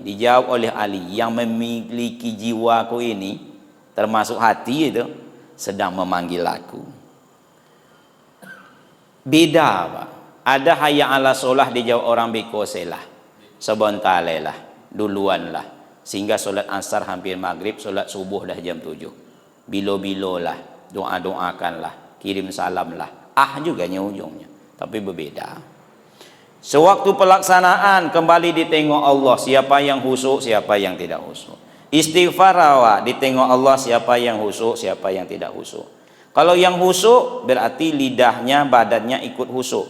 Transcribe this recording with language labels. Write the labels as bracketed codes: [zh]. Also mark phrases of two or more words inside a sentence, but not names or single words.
[id] Dijawab oleh Ali, yang memiliki jiwaku ini, termasuk hati itu, sedang memanggil aku. Beda Pak. Ada [ar] hayya 'alas shalah, [id] dijawab orang bikoselah, sebentar lah, duluan lah. Sehingga solat asar hampir maghrib, solat subuh dah jam 7. Bilo-bilo lah, doa-doakanlah, kirim salam lah. Juga ujungnya, tapi berbeda. Sewaktu pelaksanaan kembali ditengok Allah, siapa yang khusyuk, siapa yang tidak khusyuk. Istighfar awak, ditengok Allah siapa yang khusyuk, siapa yang tidak khusyuk. Kalau yang khusyuk berarti lidahnya, badannya ikut khusyuk.